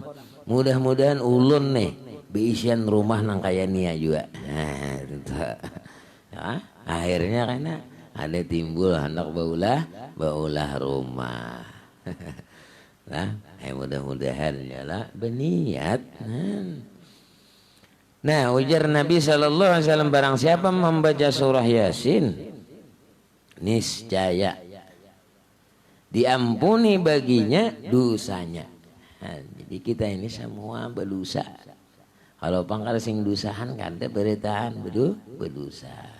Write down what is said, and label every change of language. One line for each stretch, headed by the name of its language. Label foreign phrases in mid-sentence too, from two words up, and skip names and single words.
Banjar: Mudah-mudahan ulun nih beisian rumah nang kaya nia juga. Nah, ya, akhirnya karena ada timbul hendak baulah rumah. Nah, mudah-mudahan ya lah berniat. Nah, ujar Nabi
Arabic: sallallahu alaihi wasallam
Banjar: barang siapa membaca surah Yasin niscaya diampuni baginya dosanya. Jadi kita ini semua berdosa. Kalau pangkal sing dusahan kada beritahan berdosa.